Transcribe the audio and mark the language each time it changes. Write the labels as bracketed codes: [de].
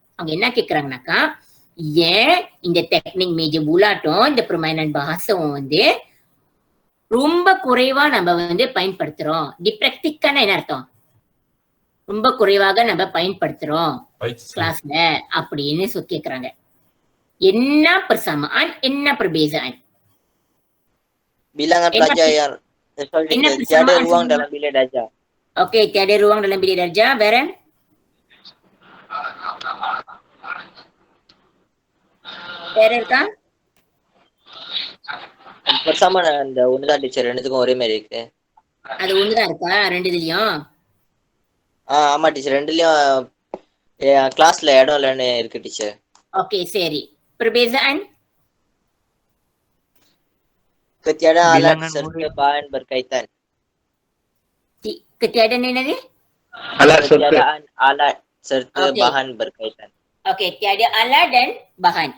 [ta] அவங்க என்ன கேக்குறாங்கனாக்கா, ஏன் இந்த டெக்னிக் மேஜர் புலாட்டும் இந்த permainan bahasவும் வந்து ரொம்ப குறைவா நம்ம வந்து பயன்படுத்துறோம். டிப்ராக்டிக்கான என்ன அர்த்தம்? ரொம்ப குறைவாக நம்ம பயன்படுத்துறோம் கிளாஸ்ல அப்படின்னு கேக்குறாங்க. என்ன persamaan, என்ன perbezaan? [ms] Bilangan pelajar yang tiada ruang dalam bilik darjah. Okey, tiada ruang dalam bilik darjah. Vera? [ta] Vera இருக்கா? persamaan அந்த ஒண்ணுதான் டீச்சர், ரெண்டுத்துக்கும் ஒரே மாதிரி இருக்கு. அது ஒண்ணுதான் இருக்கா ரெண்டுலயும்? ஆமா டீச்சர், ரெண்டுலயும் கிளாஸ்ல இடம் இல்லைன்னு இருக்கு டீச்சர். ஓகே, சரி. Perbezaan? [ms] Ketiadaan alat serta bahan berkaitan. [ta] Ketiadaan என்னது? [ms] Ketiadaan alat serta bahan berkaitan. ஓகே, tiada alat dan bahan.